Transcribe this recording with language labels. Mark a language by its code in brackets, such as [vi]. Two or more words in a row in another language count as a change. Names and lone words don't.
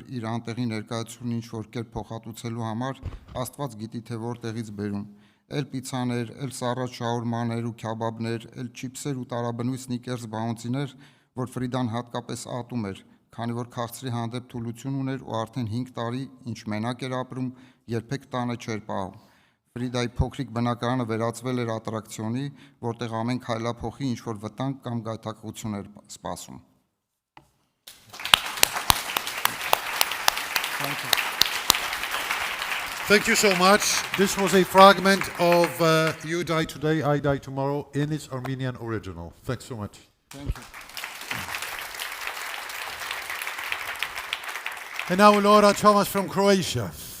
[hy] իր անտեղի ներկայությունն ինչ-որ կերպ փոխհատուցելու համար, Աստված գիտի թե որտեղից բերում։ Էլ պիցաներ, էլ սառած շաուրմաներ ու քյաբաբներ, էլ չիփսեր ու տարաբնույթ սնիկերս բաունցիներ, որ Ֆրիդան հատկապես ատում էր, քանի որ քաղցրի հանդեպ թուլություն ուներ ու արդեն 5 տարի ինչ մենակ էր ապրում, երբեք տանը չէր պահում։ Ֆրիդայի փոքրիկ բնակարանը վերածվել էր ատրակցիոնի, որտեղ ամեն քայլափոխի ինչ-որ վտանգ կամ գայթակղություն էր սպասում։ [en] Thank you so much. This was a fragment of You Die Today, I Die Tomorrow in its Armenian original. Thanks so much. Thank you. And now Laura Thomas from Croatia.